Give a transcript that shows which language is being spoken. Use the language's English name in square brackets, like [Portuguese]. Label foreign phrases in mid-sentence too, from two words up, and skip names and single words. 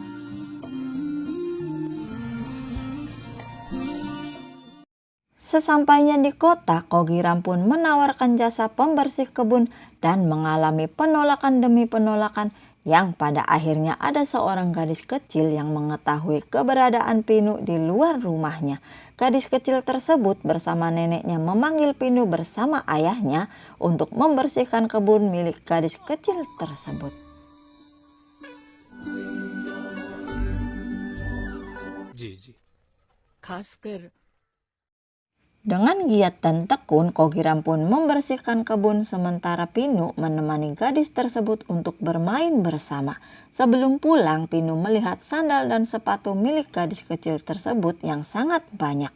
[Indonesian] Sesampainya di kota, Kogiram pun menawarkan jasa pembersih kebun dan mengalami penolakan demi penolakan yang pada akhirnya ada seorang gadis kecil yang mengetahui keberadaan Pinu di luar rumahnya. Gadis kecil tersebut bersama neneknya memanggil Pinu bersama ayahnya untuk membersihkan kebun milik gadis kecil tersebut. [Hindi] जी जी खासकर [Indonesian] Dengan giat dan tekun, Kogiram pun membersihkan kebun sementara Pinu menemani gadis tersebut untuk bermain bersama. Sebelum pulang, Pinu melihat sandal dan sepatu milik gadis kecil tersebut yang sangat banyak.